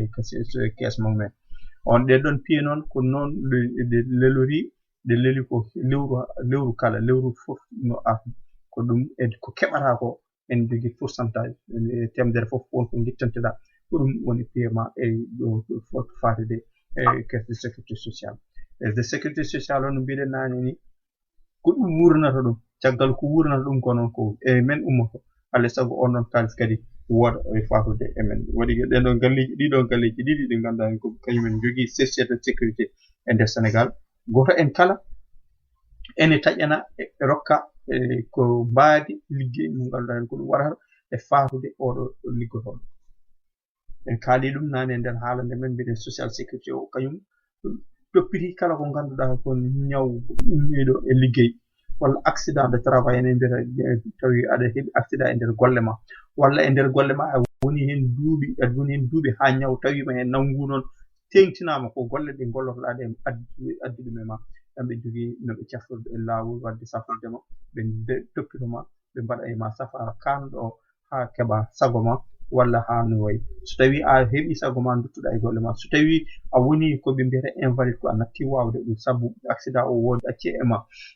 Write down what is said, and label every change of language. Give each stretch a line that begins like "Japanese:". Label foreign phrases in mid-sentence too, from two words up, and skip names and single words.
Fula: caisse mumen on ɗeɗon pied noon ko noon lelori ɗe leeli ko lewru kala lewru fof no afi ko ɗum e ko keɓata ko en jogui pourcentage temedere fof wonko guittanteɗa ko ɗum woni piyema e ɗo fatude e
French: caisse de sécurité sociale caisse de sécurité sociale
Fula: o no mbiɗen nane ni ko ɗum wurnata ɗum caggal ko wurnata ɗum ko noon ko e men ummoto alay saago on ɗon kalis kadi woda e fatude e men waɗi ɗenɗon galleji ɗiɗo galleji ɗiɗi ɗi ganduɗa ko kañumen jogui
French: société de sécurité
Fula: e nder Sénégal goto en kala ene taƴana e rokka ko mbaadi liggey mo ganduɗa hen ko ɗum waɗata e fatude oɗo liggotoɗo en kaali ɗum nane e nder haalande men mbiɗen
French: social sécurité
Fula: o kañum toppiti kala ko ganduɗa ko ñaw ummiɗo e liggey walla
French: accident de travail
Fula: ene mbiyata tawi aɗa heeɓi accident e nder golle ma walla e nder golle ma a woni hen duuɓi ha ñaw tawima hen nanggu noon tengtinama ko golle ɗe gollotoɗa ɗe addi ɗum e ma ɓe jogui noɓe caftorɗo e lawol wadde safordema ɓe toppitoma ɓe mbaɗa e ma safara kanɗo ha keeɓa sago ma walla ha no wayi so tawi a heeɓi sago ma duttuɗa e golle ma so tawi a woni koɓe mbiyata invalide ko a natti wawde ɗum saabu accident o wodi ɗacci e ma